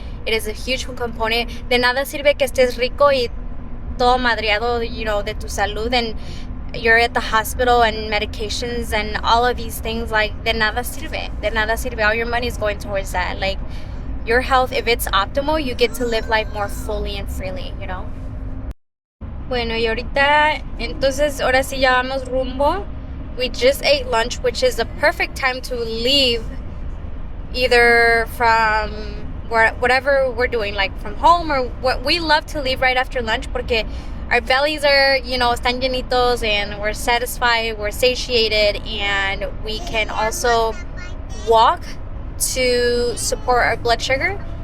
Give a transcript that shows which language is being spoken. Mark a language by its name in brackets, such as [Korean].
[English] It is a huge component. [Spanish] De nada sirve que estés rico y todo madreado, [English] you know, [Spanish] de tu salud, [English] and you're at the hospital and medications and all of these things. [Spanish] Like, de nada sirve. [English] All your money is going towards that. Like, your health, if it's optimal, you get to live life more fully and freely, you know. [Spanish] Bueno, y ahorita, entonces, ahora sí ya vamos rumbo. [English] We just ate lunch, which is the perfect time to leave, either from whatever we're doing, like from home, or what. We love to leave right after lunch, porque our bellies are, you know, [Spanish] están llenitos, [English] and we're satisfied, we're satiated, and we can also walk to support our blood sugar.